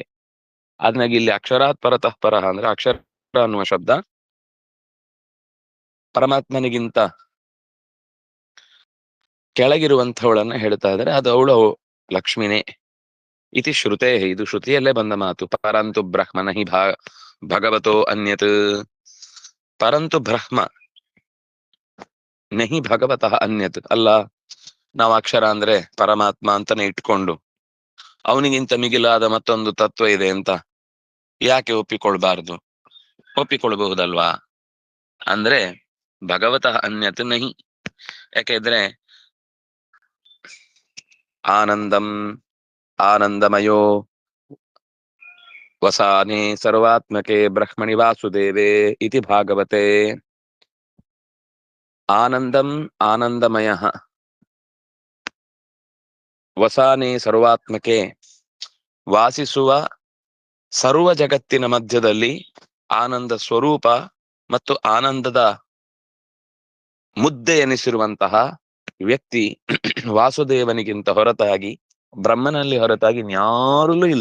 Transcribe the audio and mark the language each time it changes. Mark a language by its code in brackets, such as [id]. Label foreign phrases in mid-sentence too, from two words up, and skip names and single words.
[kn] ಆದ್ನಾಗ ಇಲ್ಲಿ [sa] ಅಕ್ಷರಾತ್ ಪರತಃ ಪರಃ [kn] ಅಂದ್ರೆ ಅಕ್ಷರ ಅನ್ನುವ ಶಬ್ದ ಪರಮಾತ್ಮನಿಗಿಂತ ಕೆಳಗಿರುವಂಥವಳನ್ನ ಹೇಳ್ತಾ ಇದ್ದಾರೆ. ಅದು ಅವಳು ಲಕ್ಷ್ಮಿನೇ. [sa] ಇತಿ ಶ್ರುತೇ, [kn] ಇದು ಶ್ರುತಿಯಲ್ಲೇ ಬಂದ ಮಾತು. [sa] ಪರಂತು ಬ್ರಹ್ಮ ನಹಿ ಭಗವತೋ ಅನ್ಯತ್, ಪರಂತು ಬ್ರಹ್ಮ ನಹಿ ಭಗವತಃ ಅನ್ಯತ್. [kn] ಅಲ್ಲ, ನಾವು ಅಕ್ಷರ ಅಂದ್ರೆ ಪರಮಾತ್ಮ ಅಂತಾನೆ ಇಟ್ಕೊಂಡು ಅವನಿಗಿಂತ ಮಿಗಿಲಾದ ಮತ್ತೊಂದು ತತ್ವ ಇದೆ ಅಂತ ಯಾಕೆ ಒಪ್ಪಿಕೊಳ್ಬಾರ್ದು? ಒಪ್ಪಿಕೊಳ್ಬಹುದಲ್ವಾ? ಅಂದ್ರೆ [sa] ಭಗವತಃ ಅನ್ಯತ್ ನಹಿ. ಯಾಕೆಂದ್ರೆ ಆನಂದಂ ಆನಂದಮಯೋ ವಸಾನೆ ಸರ್ವಾತ್ಮಕೆ ಬ್ರಹ್ಮಣಿ ವಾಸುದೇವೆ ಇತಿ ಭಾಗವತೆ. ಆನಂದಂ ಆನಂದಮಯ ವಸಾನೆ ಸರ್ವಾತ್ಮಕೆ, [kn] ವಾಸಿಸುವ ಸರ್ವ ಜಗತ್ತಿನ ಮಧ್ಯದಲ್ಲಿ ಆನಂದ ಸ್ವರೂಪ ಮತ್ತು ಆನಂದದ ಮುದ್ದೆ ಎನಿಸಿರುವಂತಹ ವ್ಯಕ್ತಿ ವಾಸುದೇವನಿಗಿಂತ ಹೊರತಾಗಿ, ಬ್ರಹ್ಮನಲ್ಲಿ ಹೊರತಾಗಿ ಇನ್ಯಾರಲ್ಲೂ ಇಲ್ಲ.